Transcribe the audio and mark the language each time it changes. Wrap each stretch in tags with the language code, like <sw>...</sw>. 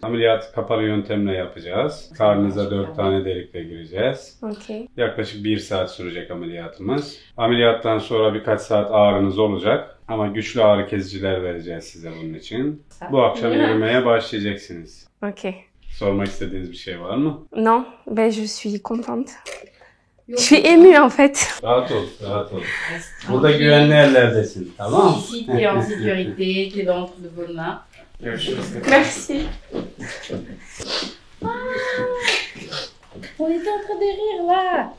<tr>Ameliyat kapalı yöntemle yapacağız. Karnınıza 4 tane delikle gireceğiz.</tr> <en>Ok.</en> <tr>Yaklaşık 1 saat sürecek ameliyatımız. Ameliyattan sonra birkaç saat ağrınız olacak. Ama güçlü ağrı kesiciler vereceğiz size bunun için. Bu akşam yürümeye başlayacaksınız.</tr> <en>Ok.</en> <tr>Sormak istediğiniz bir şey var mı?</tr> <fr>Non,</fr> <tr>ben</tr> <fr>je suis contente. Je suis émue en fait.</fr> <tr>Rahat ol, rahat ol. Burada güvenli yerlerdesin, tamam mı?</tr> <fr>Ici, tu es en sécurité, tu es dans de bonnes mains. Merci. On était en train de rire là.</fr>